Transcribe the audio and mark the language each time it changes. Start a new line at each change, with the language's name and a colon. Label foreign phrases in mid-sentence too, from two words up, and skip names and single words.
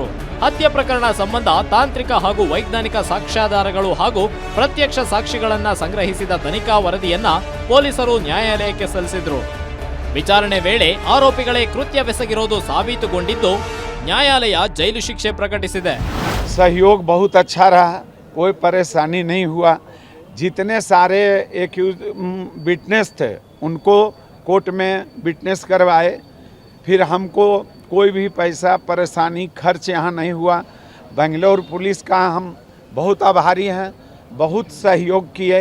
Kannada: ಹತ್ಯೆ ಪ್ರಕರಣ ಸಂಬಂಧ ತಾಂತ್ರಿಕ ಹಾಗೂ ವೈಜ್ಞಾನಿಕ ಸಾಕ್ಷ್ಯಾಧಾರಗಳು ಹಾಗೂ ಪ್ರತ್ಯಕ್ಷ ಸಾಕ್ಷಿಗಳನ್ನ ಸಂಗ್ರಹಿಸಿದ ತನಿಖಾ ವರದಿಯನ್ನ ಪೊಲೀಸರು ನ್ಯಾಯಾಲಯಕ್ಕೆ ಸಲ್ಲಿಸಿದ್ರು. ವಿಚಾರಣೆ ವೇಳೆ ಆರೋಪಿಗಳೇ ಕೃತ್ಯವೆಸಗಿರೋದು ಸಾಬೀತುಗೊಂಡಿದ್ದು ನ್ಯಾಯಾಲಯ ಜೈಲು ಶಿಕ್ಷೆ ಪ್ರಕಟಿಸಿದೆ.
Hindi: सहयोग बहुत अच्छा रहा, कोई परेशानी नहीं हुआ. जितने सारे
English: accused witness
Hindi: थे उनको कोर्ट में विटनेस करवाए. फिर हमको कोई भी पैसा परेशानी खर्च यहाँ नहीं हुआ. बेंगलोर पुलिस का हम बहुत आभारी हैं, बहुत सहयोग किए.